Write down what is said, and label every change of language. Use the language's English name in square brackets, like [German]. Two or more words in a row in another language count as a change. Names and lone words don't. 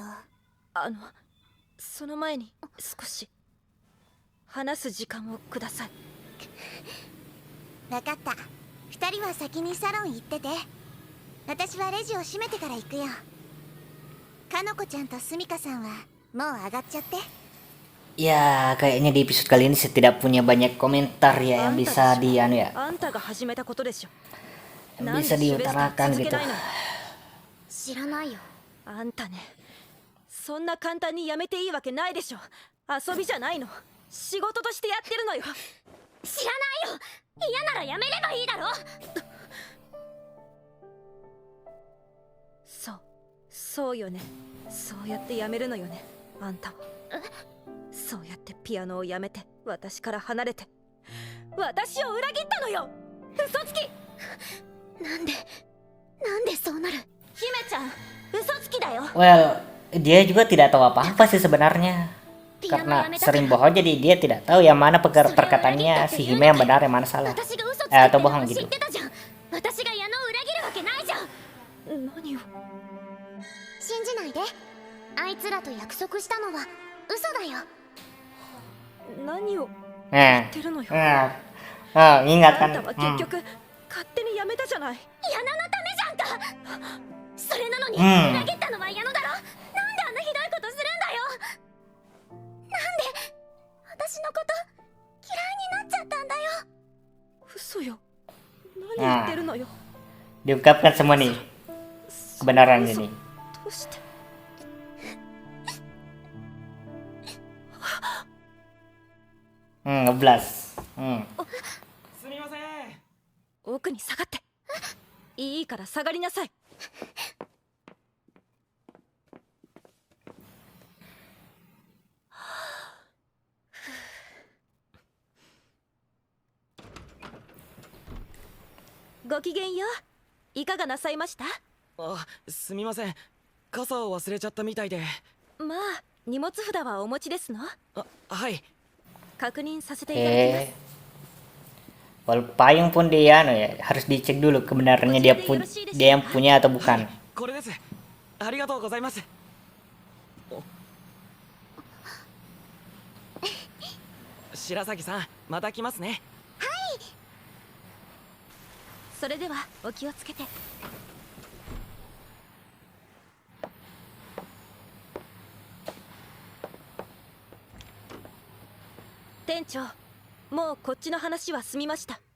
[Japanese] その前に少し話す時間をください。分かった。二人は先にサロン行ってて、私はレジを閉めてから行くよ。かのこちゃんとスミカさんはもう上がっちゃって。 [Indonesian] Ya, kayaknya di episode kali ini saya tidak punya banyak komentar ya yang bisa di anu ya, [Japanese] あんたが始めたことでしょ。 [Indonesian] yang bisa diutarakan gitu. [Japanese] 知らないよ。あんたね、 そんな簡単にやめていいわけないでしょ。遊びじゃないの、仕事としてやってるのよ。知らないよ。嫌ならやめればいいだろ。そうよね。そうやってやめるのよね、あんたは。そうやってピアノをやめて私から離れて私を裏切ったのよ、嘘つき。なんでそうなる。姫ちゃん、嘘つきだよ。 [Indonesian] Well, dia juga tidak tahu apa-apa sih sebenarnya. Karena sering bohong jadi dia tidak tahu yang mana perkataannya si Hime yang benar yang mana salah. [Japanese] 私が嘘ついてる [Indonesian] atau [Japanese] の [Indonesian] bohong [Japanese] 知っ [Indonesian] gitu. [Japanese] てたじゃん。私が矢野を裏切るわけないじゃん。何を。信じないで。あいつらと約束したのは嘘だよ。何を [Indonesian] Nah, [Japanese] 言ってるのよ。 [Indonesian] ingat [Japanese] あ [Indonesian] kan? [Japanese] んたは結局、勝手にやめたじゃない。矢野のためじゃんか。それなのにうん裏切ったのは矢野だろ。なんであんなひどいことするんだよ。なんで私のこと嫌いになっちゃったんだよ。嘘よ、何言ってるのよ。 [Indonesian] Diungkapkan semua nih kebenaran ini. [Japanese] どうして。 [Indonesian] Ngeblas. [Japanese] すみません。奥に下がって。いいから下がりなさい。ごきげんよう。いかがなさいました？あ、すみません。傘を忘れちゃったみたいで。まあ、荷物札はお持ちですの？あ、はい。確認させていただきます。 [Indonesian] Walau payung pun dia ya harus dicek dulu kebenarannya dia yang punya atau bukan. [Japanese] これです。ありがとうございます。白崎さん、また来ますね。それではお気をつけて。店長、もうこっちの話は済みました。